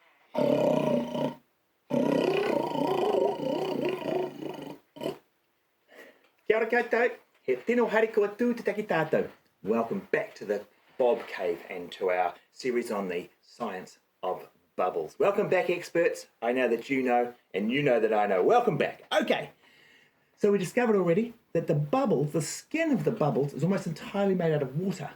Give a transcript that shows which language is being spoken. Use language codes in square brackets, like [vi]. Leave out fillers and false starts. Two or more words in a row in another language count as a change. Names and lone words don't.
[mi] Kia ora koutou, he tino harikoa tū te taki tātou. [en] Welcome back to the Bob Cave and to our series on the science of bubbles. Welcome back, experts. I know that you know, and you know that I know. Welcome back. Okay, so we discovered already that the bubbles, the skin of the bubbles, is almost entirely made out of water.